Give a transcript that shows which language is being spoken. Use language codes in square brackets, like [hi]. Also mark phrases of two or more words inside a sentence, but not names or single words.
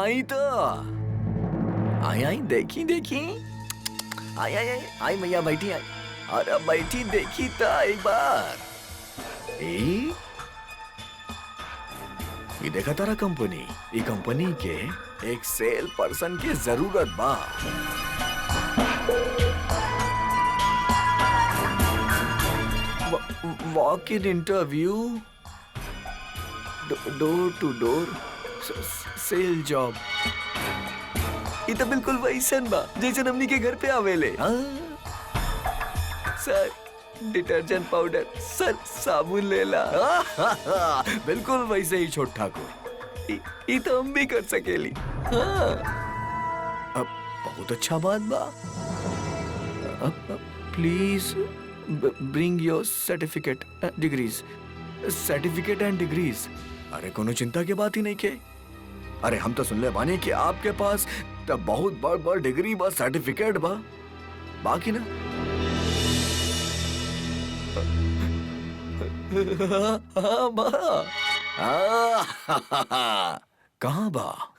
[bho] आई तो आई देखी आई भैया बैठी आई। अरे बैठी देखी तो एक बार। ये देखा तारा कंपनी, ये कंपनी के एक [en] sale person [bho] की जरूरत बा। [en] walk in interview, door to door sale job. [bho] ये तो बिल्कुल वैसन बा जैसे हमनी के घर पे आवेले। सर [en] detergent powder, [bho] सर साबुन लेला। बिल्कुल वैसे ही छोट ठाकुर, ये तो हम भी कर सकेली। हाँ। अब बहुत अच्छा बात बा। [en] please bring your certificate and degrees. [bho] अरे कोनो चिंता की बात ही नहीं के। अरे हम तो सुन ले बानी कि आपके पास तो बहुत बड़ डिग्री बा, सर्टिफिकेट बा, बाकी ना। हाँ बा। कहाँ बा?